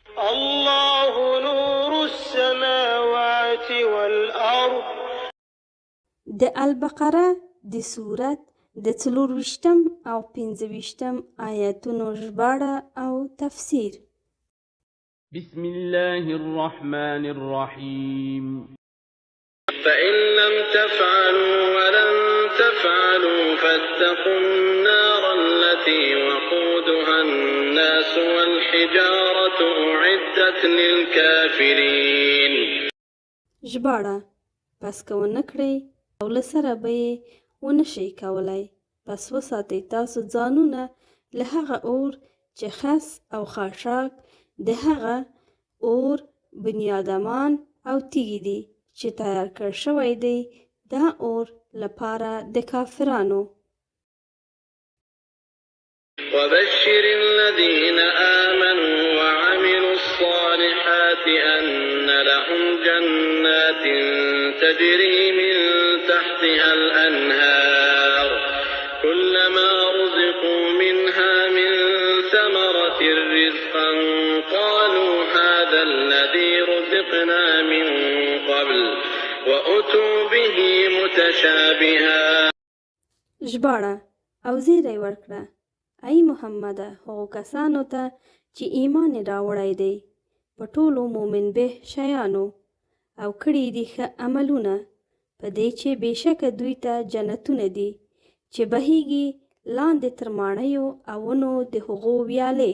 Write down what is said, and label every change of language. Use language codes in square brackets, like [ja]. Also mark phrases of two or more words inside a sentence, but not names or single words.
[ar] الله نور السماوات والأرض. [ps] د البقره د سورت د 24 او 25 آیاتونو ژباړه او تفسیر. [ar] بسم الله الرحمن الرحيم. فإن لم تفعلوا ولن تفعلوا فاتقوا النار التي وقودها الناس والحجارة أعدت للكافرين. [ps] ژباړه: پس که ونه کړئ او له سره به یې ونه شئ کولی، پس وساتئ تاسو ځانونه له هغه اور چې خس او خاشاک د هغه اور بنیادمان او تیږې دي چې تیار کړ شوی دی دا اور لپاره د کافرانو. [ar] وبشر الذين آمنوا وعملوا الصالحات أن لهم جنات تجري من تحتها الأنهار كلما رزقوا منها من ثمرة رزقا قالوا هذا الذي رزقنا من قبل وأتوا به متشابها. [ps] ژباړه او زیری ورکړه: ای محمده هغو کسانو ته چې ایمان یې راوړی دی په ټولو مومن به شیانو او کړي دي ښه عملونه په دې چې بېشکه دوی ته جنتونه دي چې بهیږي لاندې تر ماڼیو او ونو د هغو ویالې.